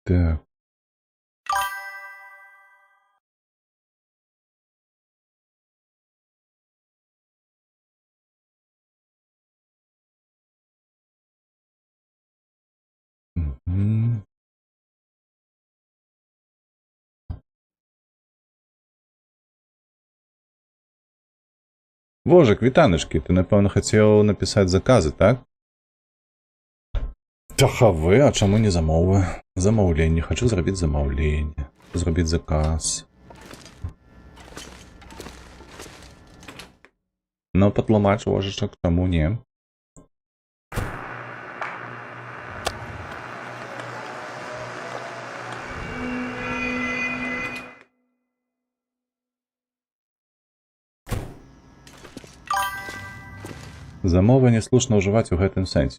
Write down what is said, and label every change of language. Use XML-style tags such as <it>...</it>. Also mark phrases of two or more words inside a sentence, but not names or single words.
<uk>Так. Мгм. Вожик, вітаночки, ти, напевно, хотів написати закази, так?</uk> <be>Тахавы, а чаму не замовы? Замаўленне, хочу зрабіць замаўленне. Зрабіць заказ. Ну, патлумач, вожачак, чаму не? Замова не слушна ўжываць у гэтым сэнсе.</be>